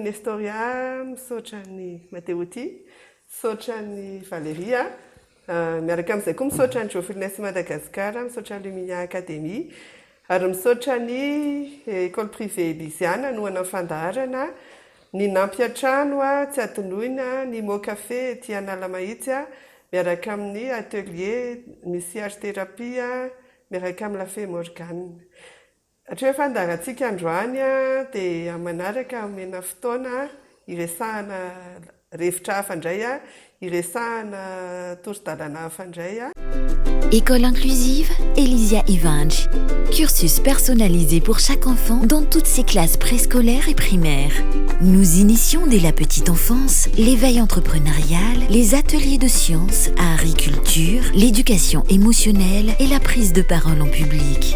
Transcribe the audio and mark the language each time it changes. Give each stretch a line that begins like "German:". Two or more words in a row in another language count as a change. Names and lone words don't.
Malagasy: Nestoria, saotra ny Mateo ty, saotra ny Valéria, miaraka amin'izay koa misaotra ny Joyfulness Madagascar, misaotra ny Lumia Academy, ary misaotra ny école privée Elysiana no ana fandaharana, ny nampy an-trano tsy adonoina, ny Mo Café ty Analamahitsy, miaraka amin'ny atelier misy
French: art thérapie,
Malagasy: miaraka amin'ny Lafay Morgane. Hatria fandaharantsika androany dia manaraka amena fotoana iresahana revitra hafa indray, iresahana tory-dalana hafa indray.
French: École inclusive Elysia Ivange. Cursus personnalisé pour chaque enfant dans toutes ses classes préscolaires et primaires. Nous initions dès la petite enfance l'éveil entrepreneurial, les ateliers de sciences, art et culture, l'éducation émotionnelle et la prise de parole en public.